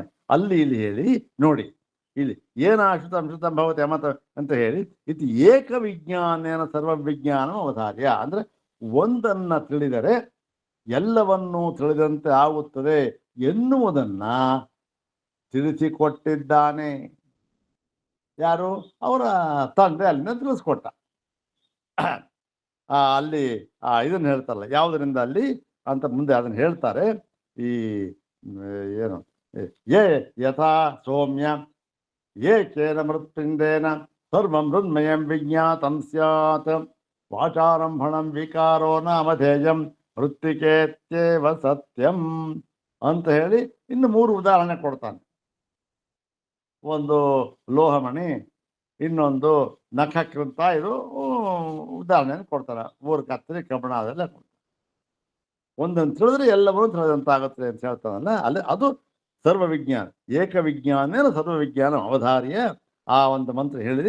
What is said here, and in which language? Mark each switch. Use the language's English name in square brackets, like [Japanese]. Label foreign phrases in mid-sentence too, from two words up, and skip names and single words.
[Kannada] ಅಲ್ಲಿ ಇಲ್ಲಿ ಹೇಳಿ ನೋಡಿ, ಇಲ್ಲಿ [Sanskrit] ಏನಾಶ್ರುತಂ ಶ್ರುತಂ ಭವತಿ ಅಮತ [Kannada] ಅಂತ ಹೇಳಿ ಇದು [Sanskrit] ಏಕ ವಿಜ್ಞಾನೇನ ಸರ್ವ ವಿಜ್ಞಾನ ಅವಧಾರ್ಯ [Kannada] ಅಂದ್ರೆ ಒಂದನ್ನ ತಿಳಿದರೆ ಎಲ್ಲವನ್ನೂ ತಿಳಿದಂತೆ ಆಗುತ್ತದೆ ಎನ್ನುವುದನ್ನ ತಿಳಿಸಿಕೊಟ್ಟಿದ್ದಾನೆ. ಯಾರು? ಅವರ ತಂದೆ ಅಲ್ಲಿಂದ ತಿಳಿಸ್ಕೊಟ್ಟ. ಅಲ್ಲಿ ಇದನ್ನ ಹೇಳ್ತಾರಲ್ಲ, ಯಾವುದರಿಂದ ಅಲ್ಲಿ ಅಂತ ಮುಂದೆ ಅದನ್ನ ಹೇಳ್ತಾರೆ. ಈ ಏನು [Sanskrit] ಯಥಾ ಸೌಮ್ಯ ಏಕೇನ ಮೃತ್ಪಿಂಡೇನ ಸರ್ವಂ ಮೃನ್ಮಯಂ ವಿಜ್ಞಾತಂ ಸ್ಯಾತ್ ವಾಚಾರಂಭಣಂ ವಿಕಾರೋ ನಾಮಧೇಯಂ ಮೃತ್ತಿಕೇತ್ಯೇವ ಸತ್ಯಂ [Kannada] ಅಂತ ಹೇಳಿ ಇನ್ನು 3 ಉದಾಹರಣೆ ಕೊಡ್ತಾನೆ. ಒಂದು ಲೋಹಮಣಿ, ಇನ್ನೊಂದು ನಖಕ್ಕಿಂತ ಇದು ಉದಾಹರಣೆ ಕೊಡ್ತಾರೆ. 3 ಕತ್ತರಿ ಕಬ್ಬಣ ಅದೆಲ್ಲ ಕೊಡ್ತಾರೆ. ಒಂದನ್ನು ತಿಳಿದ್ರೆ ಎಲ್ಲವನ್ನೂ ತಿಳಿದಂತಾಗುತ್ತೆ ಅಂತ ಹೇಳ್ತಾನಲ್ಲ, ಅಲ್ಲಿ ಅದು [Sanskrit] ಸರ್ವವಿಜ್ಞಾನ ಏಕವಿಜ್ಞಾನೇನ ಸರ್ವವಿಜ್ಞಾನ ಅವಧಾರ್ಯ [Kannada] ಆ ಒಂದು ಮಂತ್ರ ಹೇಳಿರಿ.